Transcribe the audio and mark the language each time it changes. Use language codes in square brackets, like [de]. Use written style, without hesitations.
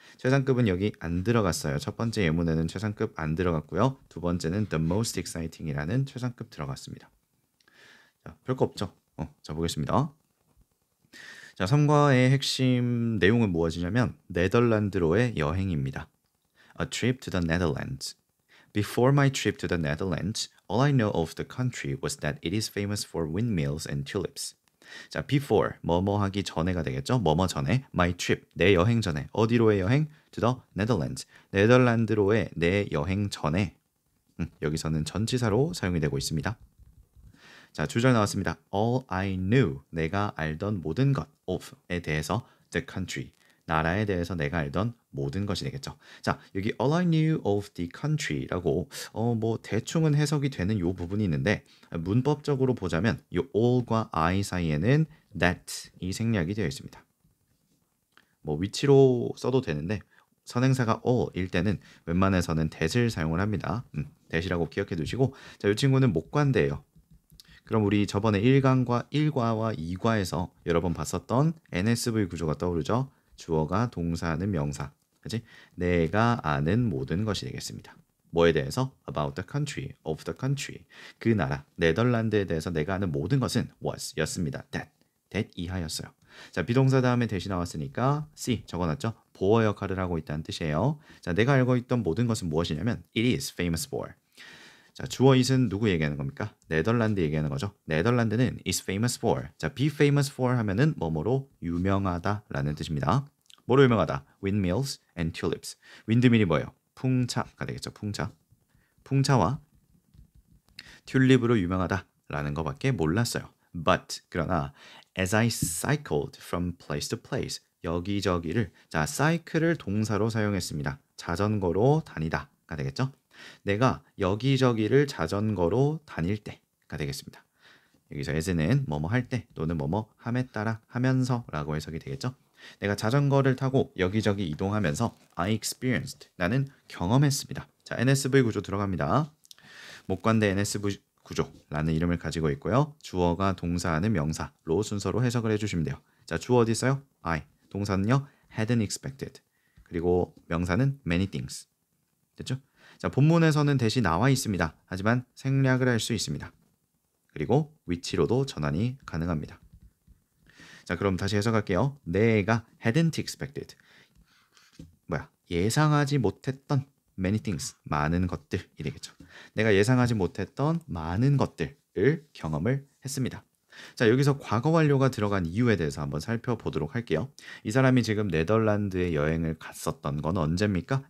[ko] 최상급은 여기 안 들어갔어요. 첫 번째 예문에는 최상급 안 들어갔고요. 두 번째는 the most exciting 이라는 최상급 들어갔습니다. 자, 별거 없죠. 자, 보겠습니다. 자, 3과의 핵심 내용은 무엇이냐면 네덜란드로의 여행입니다. [en] A trip to the Netherlands. Before my trip to the Netherlands, all I know of the country was that it is famous for windmills and tulips. [ko] 자, before 뭐뭐 하기 전에가 되겠죠. 뭐뭐 전에 my trip 내 여행 전에 어디로의 여행? to the Netherlands 네덜란드로의 내 여행 전에 여기서는 전치사로 사용이 되고 있습니다. 자, 주절 나왔습니다. All I knew 내가 알던 모든 것 of에 대해서 the country 나라에 대해서 내가 알던 모든 것이 되겠죠. 자, 여기 all I knew of the country 라고 뭐 대충은 해석이 되는 요 부분이 있는데 문법적으로 보자면 이 all과 I 사이에는 that이 생략이 되어 있습니다. 뭐 위치로 써도 되는데 선행사가 all일 때는 웬만해서는 that을 사용을 합니다. that이라고 기억해 두시고 자, 이 친구는 목관대예요. 그럼 우리 저번에 1과와 2과에서 여러 번 봤었던 NSV 구조가 떠오르죠. 주어가 동사는 명사. 그치? 내가 아는 모든 것이 되겠습니다. 뭐에 대해서? [en] About the country, of the country. [ko] 그 나라, 네덜란드에 대해서 내가 아는 모든 것은 was 였습니다. that 이하였어요. 자, 비동사 다음에 대시 나왔으니까 C 적어놨죠? 보어 역할을 하고 있다는 뜻이에요. 자, 내가 알고 있던 모든 것은 무엇이냐면 it is famous for. 자, 주어 it은 누구 얘기하는 겁니까? 네덜란드 얘기하는 거죠. 네덜란드는 is famous for. 자, be famous for 하면은 뭐뭐로 유명하다라는 뜻입니다. 뭐로 유명하다? windmills and tulips. 윈드밀이 뭐예요? 풍차가 되겠죠. 풍차. 풍차와 튤립으로 유명하다라는 것밖에 몰랐어요. But 그러나 as I cycled from place to place 여기저기를 자, cycle을 동사로 사용했습니다. 자전거로 다니다가 되겠죠. 내가 여기저기를 자전거로 다닐 때가 되겠습니다. 여기서 as는 뭐뭐 할 때 또는 뭐뭐 함에 따라 하면서라고 해석이 되겠죠. 내가 자전거를 타고 여기저기 이동하면서 I experienced. 나는 경험했습니다. 자, NSV 구조 들어갑니다. 목관대 NSV 구조라는 이름을 가지고 있고요. 주어가 동사하는 명사로 순서로 해석을 해주시면 돼요. 자, 주어 어디 있어요? I. 동사는요? hadn't expected. 그리고 명사는 many things. 됐죠? 자, 본문에서는 대시 나와 있습니다. 하지만 생략을 할 수 있습니다. 그리고 위치로도 전환이 가능합니다. 자, 그럼 다시 해석할게요. 내가 hadn't expected. 예상하지 못했던 many things. 많은 것들이 되겠죠. 내가 예상하지 못했던 많은 것들을 경험을 했습니다. 자, 여기서 과거 완료가 들어간 이유에 대해서 한번 살펴보도록 할게요. 이 사람이 지금 네덜란드에 여행을 갔었던 건 언제입니까?